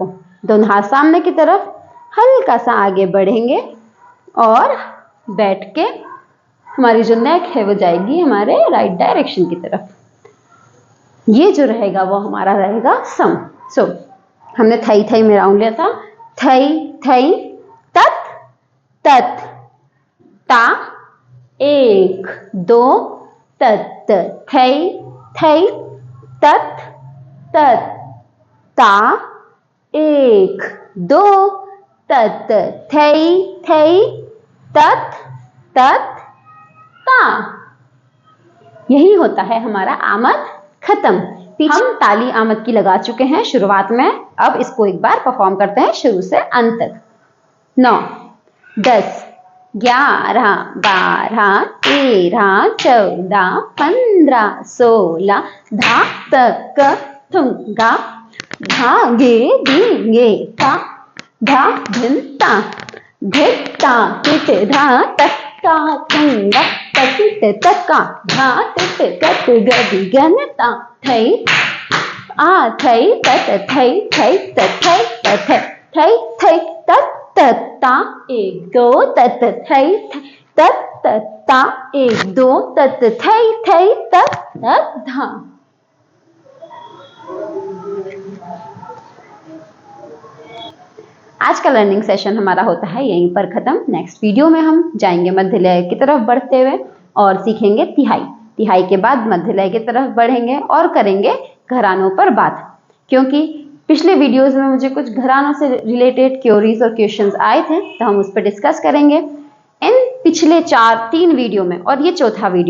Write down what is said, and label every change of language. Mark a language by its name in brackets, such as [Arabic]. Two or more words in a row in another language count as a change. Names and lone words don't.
[Hindi] दोनों हाथ सामने की तरफ, हल्का सा आगे बढ़ेंगे और बैठ के हमारी जो नेक है वो जाएगी हमारे [English] right direction [Hindi] की तरफ। ये जो रहेगा वो हमारा रहेगा सम। सो हमने थई थई में राउंड लिया था। थई थई तत तत ता। 1 2 तत थई थई तत तत ता। 1 2 तत थई थई तत तत ता। यही होता है हमारा आमद खत्म। हम ताली आमद की लगा चुके हैं शुरुआत में, अब इसको एक बार परफॉर्म करते हैं शुरू से अंत तक। 9 10 11 12 13 14 15 16 धा तक ठुंगा धा गे धी गे ता धा धिन ता धित ता तित धा तक्का तुंगा तकित तक्का धा तित तत गदि गनता थई आ थई तत थई थई तत थई तत थई थई तत तत्ता 1 2 तत थई तत तत्ता 1 2 तत थई थई तत तत धा। आज का [English] learning session [Hindi] हमारा होता है यहीं पर खत्म। [English] next video [Hindi] में हम जाएंगे मध्य लय की तरफ बढ़ते हुए और सीखेंगे तिहाई। तिहाई के बाद मध्य लय की तरफ बढ़ेंगे और करेंगे घरानों पर बात, क्योंकि पिछले वीडियोस में मुझे कुछ घरानों से [English] related queries [Hindi] और क्वेश्चंस आए थे, तो हम उस पर डिस्कस करेंगे इन पिछले 3 वीडियो में, और ये चौथा वीडियो।